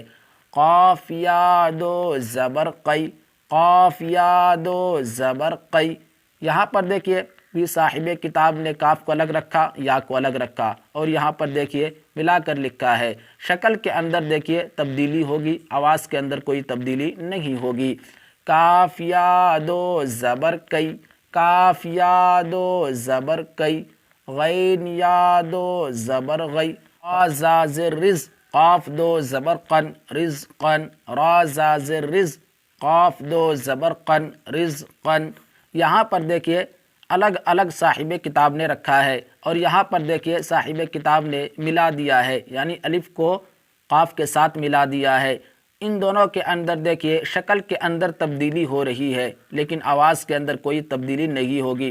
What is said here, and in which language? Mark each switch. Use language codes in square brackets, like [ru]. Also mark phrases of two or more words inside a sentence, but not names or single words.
[ur] قاف یا دو زبر قی، قاف یا دو زبر قی، یہاں پر دیکھیے بھی صاحب کتاب نے کاف کو الگ رکھا، یا کو الگ رکھا، اور یہاں پر دیکھیے ملا کر لکھا ہے، شکل کے اندر دیکھیے تبدیلی ہوگی، آواز کے اندر کوئی تبدیلی نہیں ہوگی۔ کاف یا دو زبر کئی، کاف یا دو زبر کئی، غین یا دو زبر غی، را زا زر رز، قاف دو زبر قن، رزقن، را زا زر رز، قاف دو زبر قن، رزقن۔ یہاں پر دیکھیے الگ الگ صاحب کتاب نے رکھا ہے، اور یہاں پر دیکھیے صاحب کتاب نے ملا دیا ہے، یعنی الف کو قاف کے ساتھ ملا دیا ہے۔ ان دونوں کے اندر دیکھیے شکل کے اندر تبدیلی ہو رہی ہے لیکن آواز کے اندر کوئی تبدیلی نہیں ہوگی۔